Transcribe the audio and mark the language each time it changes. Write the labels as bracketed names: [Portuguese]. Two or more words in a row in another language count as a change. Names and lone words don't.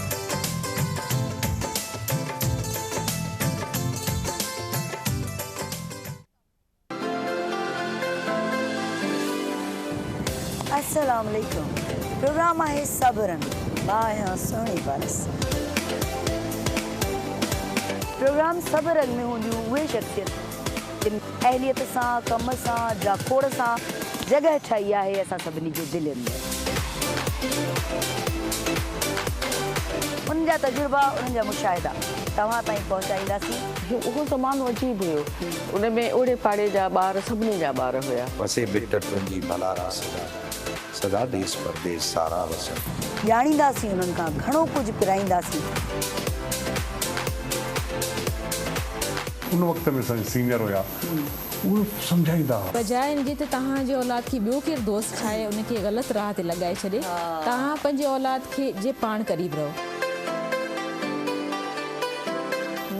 [Arabic] السلام عليكم. [Sindhi] प्रोग्राम आहे सबरन बाया सोनी बरस। प्रोग्राम सबरन में हूंदियूं उहे शख्सियत जिन अहलियत सां, कम सां, जाखोड़ सां जगह ठाही आहे असां सभिनी जे दिलनि में। उन्हनि जा तजुर्बा, उन्हनि जा मुशाहिदा तव्हां ताईं पहुचाईंदासीं। उहो ज़मानो अजीब हुयो, उन में ओड़े पाड़े जा ॿार सभिनी जा ॿार हुया। वसे बिट तुंहिंजी भलारा सदा देश परदेश सारा वसन। ॼाणींदासीं उन्हनि खां घणो कुझु पिराईंदासीं। उन वक़्त में सीनियर हुया, उहे सम्झाईंदा बजाए इनजे त तव्हां जे औलाद खे ॿियो केरु दोस्त ठाहे उनखे ग़लति राह ते लॻाए छॾे, तव्हां पंहिंजे औलाद खे जे पाण क़रीब रहो।